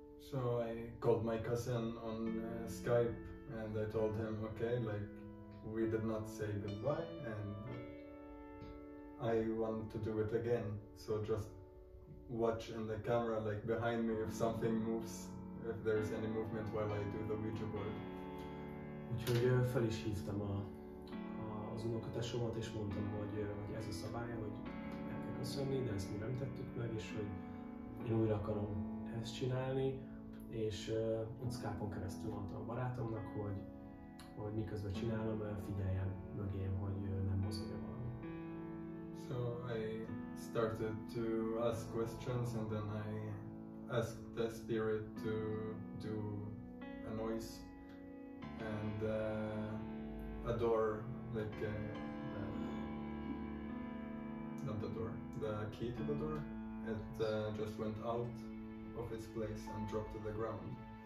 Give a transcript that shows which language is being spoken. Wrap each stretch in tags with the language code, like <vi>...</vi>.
<en>So I called my cousin on Skype, and I told him, okay, like, we did not say goodbye, and I want to do it again. So just watch in the camera, like behind me, if something moves, if there's any movement while I do the Ouija board.</en> <hu>Úgyhogy fel is hívtam az unokatesomat, és mondtam, hogy ez a szabály, hogy el kell köszönni, de ezt mi nem tettük meg, és hogy én újra akarom ezt csinálni, és Skype-on keresztül mondtam a barátomnak, hogy miközben csinálom, figyeljen mögém, hogy nem mozogja valami.</hu> <en>So I started to ask questions, and then I asked the spirit to do a noise, and a door, like not the door, the key to the door, it just went out of its place and dropped to the ground.</en>